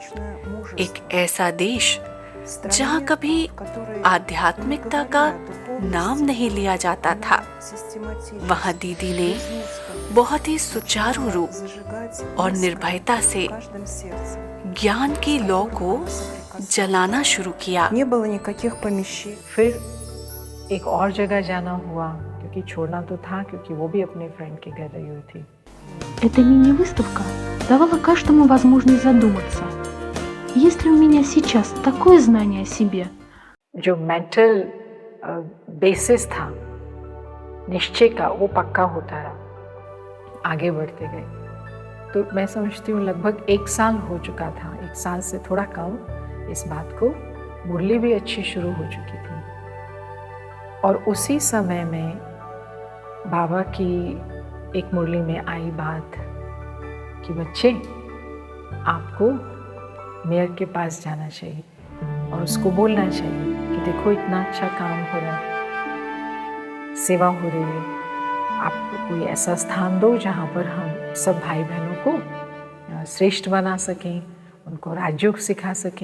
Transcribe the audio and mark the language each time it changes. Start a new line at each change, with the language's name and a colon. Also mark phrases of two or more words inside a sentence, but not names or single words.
Hindi: एक ऐसा देश जहाँ कभी आध्यात्मिकता का नाम नहीं लिया जाता था, वहाँ दीदी ने बहुत ही सुचारू रूप और निर्भयता से ज्ञान की लौ को जलाना शुरू किया। फिर एक और जगह जाना हुआ, क्योंकि छोड़ना तो था, क्योंकि वो भी अपने फ्रेंड के घर रही हुई थी।
Russian: Эта мини-выставка давала каждому возможность задуматься. Есть ли у меня сейчас такое знание о себе?
Hindi: जो
English: mental basis
Hindi: था निश्चय का, वो पक्का होता रहा। आगे बढ़ते गए तो मैं समझती हूँ लगभग 1 साल हो चुका था, 1 साल से थोड़ा कम इस बात को। मुरली भी अच्छी शुरू हो चुकी थी और उसी समय में बाबा की एक मुरली में आई बात कि बच्चे, आपको मेयर के पास जाना चाहिए और उसको बोलना चाहिए कि देखो इतना अच्छा काम हो रहा है, सेवा हो रही है, आपको कोई ऐसा स्थान दो जहाँ पर हम सब भाई बहनों को श्रेष्ठ बना सकें, उनको राजयोग सिखा सकें।